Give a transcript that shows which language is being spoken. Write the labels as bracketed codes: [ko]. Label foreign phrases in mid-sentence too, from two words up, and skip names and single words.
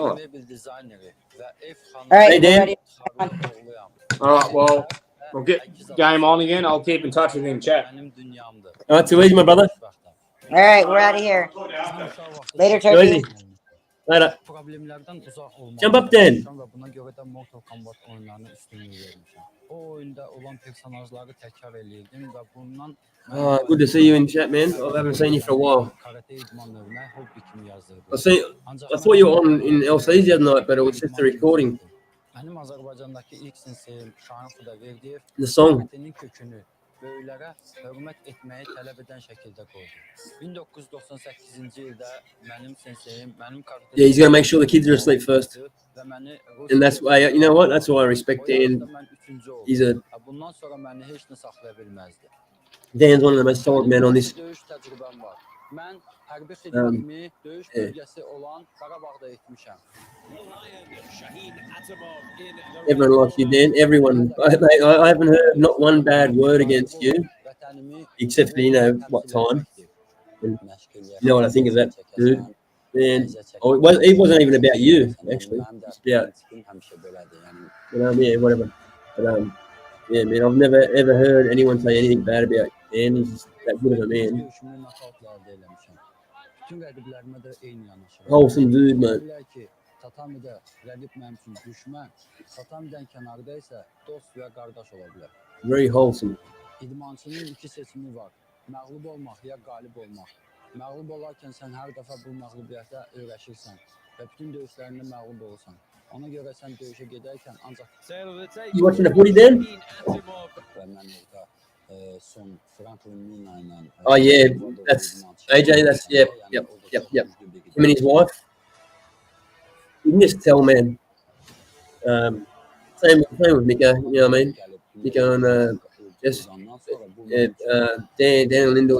[en] All right, Hey, we're Dan. ready. All right, well, we'll get game on again. I'll keep in touch with you in chat. All right, too easy, my brother. All right, we're out of here. Later, Too Turkey. easy. Later. Jump up, Dan. [az] Buna görə də Mortal Kombat oyunlarına üstünlük vermişəm. O oyunda olan personajları təkrar eləyirdim və bundan [en] Oh, good to see you in chat, man. I haven't seen you for a while. [az] karate idmanlarına hobbi kimi yazırdım. [en] I thought you were on in LCs the other night, but it was just a recording. [az] Mənim Azərbaycandakı ilk sinsim Şahin Xudaverdiyev [en] The song. [az] karatinin kökünü böyüklərə hörmət etməyi tələb edən şəkildə qoydu. 1998-ci ildə mənim senseyim, mənim karate [en] Yeah, he's got to make sure the kids are asleep first. [az] və məni [en] And that's why, you know what? That's why I respect Dan. He's [az] bundan sonra məni heç nə saxlaya bilməzdi. [en] Dan's one of the most solid men on this. [az] Döyüş təcrübəm var. Mən hərbi xidmətimi döyüş bölgəsi olan Qarabağda etmişəm. [en] Everyone likes you, Dan. Everyone. I haven't heard not one bad word against you, except for, you know, what time. And you know what I think of that dude. And it wasn't even about you, actually. It's about, yeah, whatever. But, yeah, man, I've never ever heard anyone say anything bad about Dan. He's just that good of a man. [az] Döyüşümü nakavtlarda eləmişəm. Bütün rəqiblərimə də eyni yanaşıram. [en] Wholesome dude, man. [az] Deyirlər ki, tatamidə rəqib mənim üçün düşmən, tatamidən kənarda isə dost və qardaş ola bilər. [en] Very wholesome. [az] İdmançının iki seçimi var. Məğlub olmaq ya qalib olmaq. Məğlub olarkən sən hər dəfə bu məğlubiyyətə öyrəşirsən və bütün döyüşlərində məğlub olursan. Ona görə sən döyüşə gedərkən ancaq [en] You watching the footy, Dan? [az] və mən orada son Franklin Mina ilə [en] Oh yeah, that's AJ. That's yep. Him and his wife. You can just tell, man. Same with Mika. You know what I mean? Mika and just Dan and Lindell.